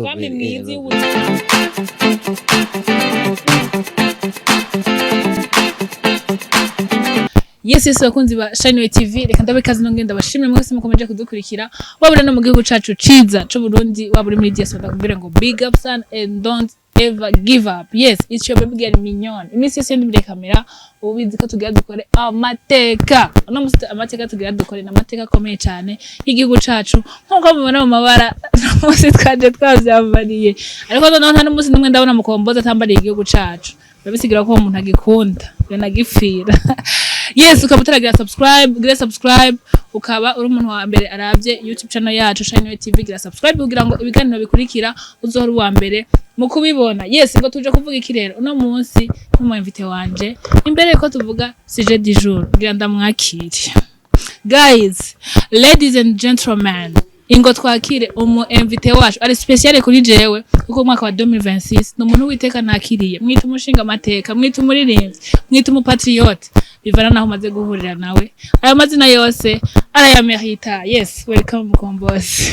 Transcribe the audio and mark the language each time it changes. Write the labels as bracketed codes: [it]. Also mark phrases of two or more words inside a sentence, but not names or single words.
[rn] Umugambi mwiza ego. w'ubuzima. Yes, bakunzi ba Shine TV, reka ndabikaze no ngenda bashimire mwese mukomeje kudukurikira. Wabura no mu gihugu cacu ciza cyo Burundi, wabura muri diaspora ndakubwira ngo [en] big up son and don't ever give up. Yes, it's your baby girl Mignon. [rn] Imisi yose ndi kamera, ubizi ko tugira dukore amateka. Uno musi amateka tugira dukore n'amateka akomeye cyane y'igihugu cacu. Nkuko mubona mu mabara musi twaje twavyambariye. Ariko noneho nta n'umusi nimwe ndabona mukomboza atambariye igihugu cacu. Babisigira ko umuntu agikunda, yanagifira. Yes, ukaba utaragira subscribe, ukaba uri umuntu wa mbere arabye YouTube channel yacu Shine TV, gira subscribe kugira ngo ibiganiro bikurikira uzohora uwa mbere mu kubibona. Yes, ngo tuje kuvuga iki rero uno munsi mu invite wanje. Imbere ko tuvuga [fr] sujet du jour, [rn] gira ndamwakire. [en] Guys, ladies and gentlemen, [rn] ingo twakire umu invite wacu ari special kuri jewe kuko mwaka wa 2026 no muntu witeka nakiriye. Mwita umushinga amateka, mwita umuririmbyi, mwita umupatriote, bivana naho maze guhurira nawe. Ayo mazina yose arayamerita. [en] Yes, welcome Mukombozi.